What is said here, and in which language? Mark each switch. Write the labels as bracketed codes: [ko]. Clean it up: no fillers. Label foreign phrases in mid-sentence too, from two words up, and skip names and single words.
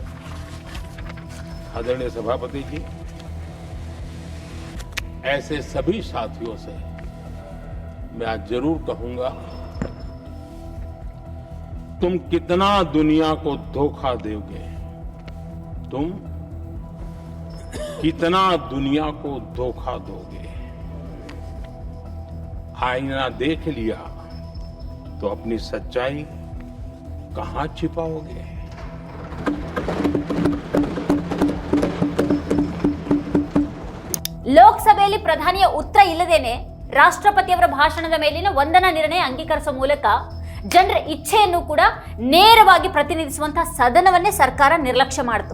[hi] आदरणीय सभापति जी, ऐसे सभी साथियों से मैं आज जरूर कहूंगा, तुम कितना दुनिया को धोखा दोगे, तुम कितना दुनिया को धोखा दोगे। आईना देख लिया तो अपनी सच्चाई कहां छिपाओगे। [kn] ಲೋಕಸಭೆಯಲ್ಲಿ ಪ್ರಧಾನಿಯ ಉತ್ತರ ಇಲ್ಲದೇನೆ ರಾಷ್ಟ್ರಪತಿಯವರ ಭಾಷಣದ ಮೇಲಿನ ವಂದನಾ ನಿರ್ಣಯ ಅಂಗೀಕರಿಸುವ ಮೂಲಕ ಜನರ ಇಚ್ಛೆಯನ್ನು ಕೂಡ ನೇರವಾಗಿ ಪ್ರತಿನಿಧಿಸುವಂತಹ ಸದನವನ್ನೇ ಸರ್ಕಾರ ನಿರ್ಲಕ್ಷ್ಯ ಮಾಡಿತು.